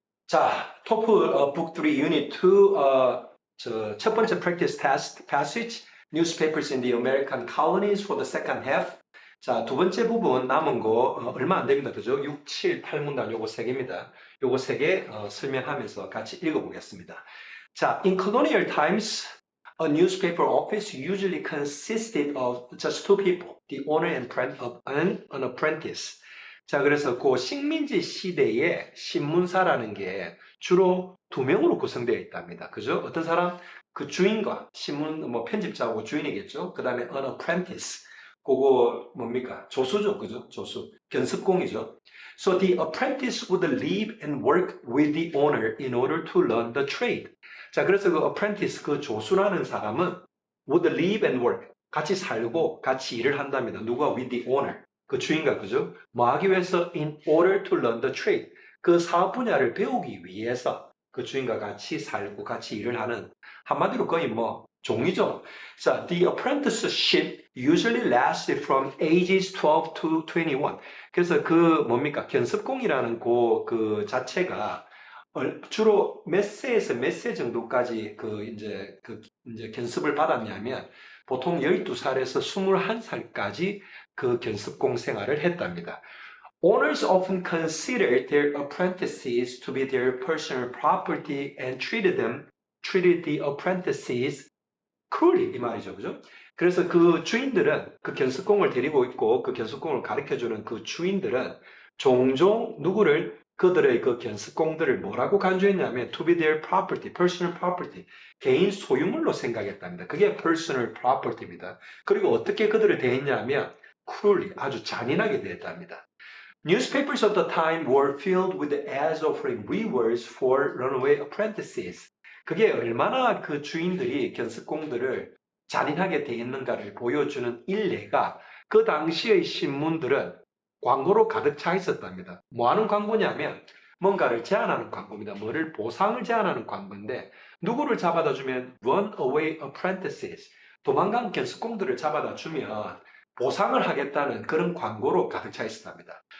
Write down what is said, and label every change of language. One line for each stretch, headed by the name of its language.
Korean: 자, 토플 북 3 유닛 2 첫 번째
English: practice test passage newspapers in the American colonies for the second half.
Korean: 자, 두 번째 부분 남은 거 얼마 안 됩니다. 그죠? 6, 7, 8문단 요거 세 개입니다. 요거 세 개 설명하면서 같이 읽어보겠습니다.
English: 자, in colonial times, a newspaper office usually consisted of just two people, the owner and an apprentice.
Korean: 자, 그래서 그 식민지 시대에 신문사라는 게 주로 두 명으로 구성되어 있답니다. 그죠? 어떤 사람? 그 주인과 신문, 편집자하고 주인이겠죠? 그 다음에
English: an apprentice.
Korean: 그거 뭡니까? 조수죠. 그죠? 조수. 견습공이죠.
English: So the apprentice would live and work with the owner in order to learn the trade.
Korean: 자, 그래서 그 apprentice, 그 조수라는 사람은
English: would live and work.
Korean: 같이 살고 같이 일을 한답니다.
English: 누가 with the owner.
Korean: 그 주인과 그죠? 뭐 하기 위해서
English: in order to learn the trade.
Korean: 그 사업 분야를 배우기 위해서 그 주인과 같이 살고 같이 일을 하는 한마디로 거의 뭐 종이죠.
English: 자, the apprenticeship usually lasted from ages 12 to 21.
Korean: 그래서 그 뭡니까? 견습공이라는 그 자체가 주로 몇 세에서 몇 세 정도까지 이제 견습을 받았냐면 보통 12살에서 21살까지 그 견습공 생활을 했답니다.
English: Owners often considered their apprentices to be their personal property and treated the apprentices cruelly,
Korean: 이 말이죠. 그죠? 그래서 그 주인들은 그 견습공을 데리고 있고 그 견습공을 가르쳐주는 그 주인들은 종종 누구를 그들의 그 견습공들을 뭐라고 간주했냐면
English: to be their property, personal property,
Korean: 개인 소유물로 생각했답니다. 그게 personal property입니다. 그리고 어떻게 그들을 대했냐면 cruelly, 아주 잔인하게 대했답니다.
English: Newspapers of the time were filled with ads offering rewards for runaway apprentices.
Korean: 그게 얼마나 그 주인들이 견습공들을 잔인하게 대했는가를 보여주는 일례가 그 당시의 신문들은 광고로 가득 차 있었답니다. 뭐 하는 광고냐면 뭔가를 제안하는 광고입니다. 뭐를 보상을 제안하는 광고인데 누구를 잡아다 주면 runaway apprentices, 도망간 견습공들을 잡아다 주면 보상을 하겠다는 그런 광고로 가득 차 있었답니다.